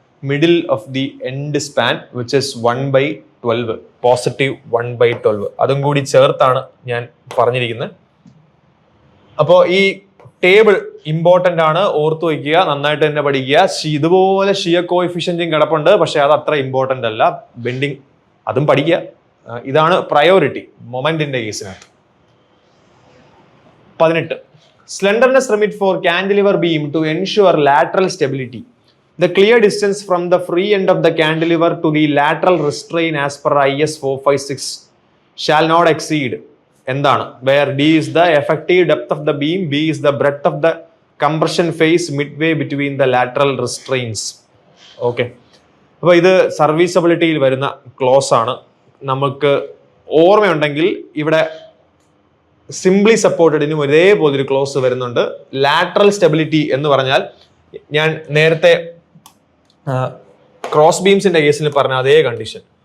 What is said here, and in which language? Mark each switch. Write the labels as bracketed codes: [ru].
[en] Middle of the end span, which is 1/12, positive 1/12. [ml] അതും കൂടി ചേർത്താണ് ഞാൻ പറഞ്ഞിരിക്കുന്നത്. അപ്പോൾ ഈ ടേബിൾ ഇമ്പോർട്ടൻ്റ് ആണ്, ഓർത്തു വയ്ക്കുക, നന്നായിട്ട് തന്നെ പഠിക്കുക. ഇതുപോലെ ഷിയർ കോഎഫിഷ്യന്റും കിടപ്പുണ്ട്, പക്ഷെ അത് അത്ര ഇമ്പോർട്ടൻ്റ് അല്ല. ബെൻഡിങ് അതും പഠിക്കുക. ഇതാണ് priority മൊമെന്റിന്റെ കേസിനകത്ത്. 18. [en] Slenderness limit for cantilever beam to ensure lateral stability. The clear distance from the free end of the cantilever to the lateral restraint as per IS 456 shall not exceed. [ml] എന്താണ്? [en] Where D is the effective depth of the beam, B is the breadth of the compression phase midway between the lateral restraints. Okay. [ml] അപ്പോൾ ഇത് സർവീസബിലിറ്റിയിൽ വരുന്ന close ആണ്. നമുക്ക് ഓർമ്മയുണ്ടെങ്കിൽ ഇവിടെ simply സപ്പോർട്ടഡിനും ഒരേപോലെ ഒരു close വരുന്നുണ്ട്. ലാറ്ററൽ സ്റ്റെബിലിറ്റി എന്ന് പറഞ്ഞാൽ ഞാൻ നേരത്തെ ക്രോസ് ബീംസിന്റെ കേസിൽ പറഞ്ഞ അതേ കണ്ടീഷൻ.